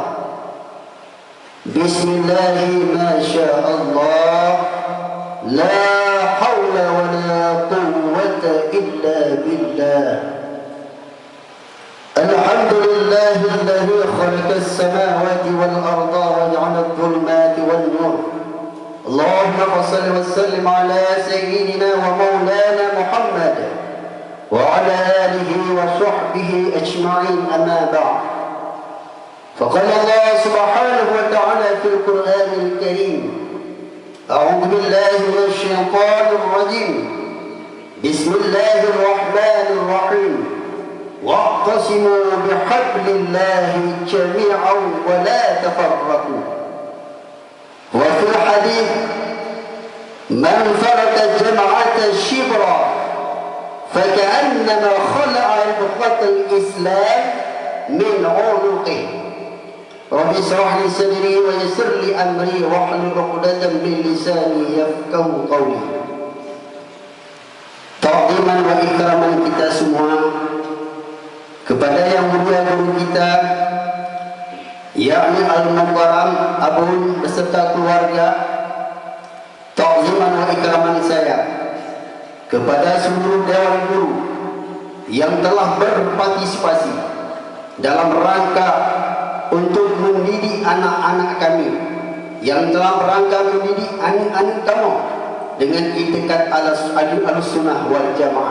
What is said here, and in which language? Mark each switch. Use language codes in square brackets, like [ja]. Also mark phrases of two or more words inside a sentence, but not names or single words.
[ar] بسم الله ما شاء الله لا حول ولا قوة إلا بالله. الحمد لله الذي خلق السماوات والأرض وجعل الظلمات والنور. اللهم صل وسلم على سيدنا ومولانا محمد وعلى آله وصحبه أجمعين، أما بعد. فقال الله سبحانه وتعالى في القرآن الكريم، أعوذ بالله من الشيطان الرجيم. بسم الله الرحمن الرحيم. واعتصموا بحبل الله جميعا ولا تفرقوا. وفي الحديث، من فارق الجماعة شبرا فكأنما خلع ربقة الإسلام من عنقه. رب اشرح لي صدري ويسر لي أمري واحلل عقدة من لساني يفقهوا قولي. تعظيما وإكراما [id] kita semua kepada yang mulia guru kita, yakni Al-Mukarram Abun beserta keluarga. [ar] تعظيما وإكراما [id] saya kepada seluruh dewan guru yang telah berpartisipasi dalam rangka untuk mendidik anak-anak kami, yang telah berangka mendidik anak-anak kamu dengan itikad [ar] السنة والجماعة.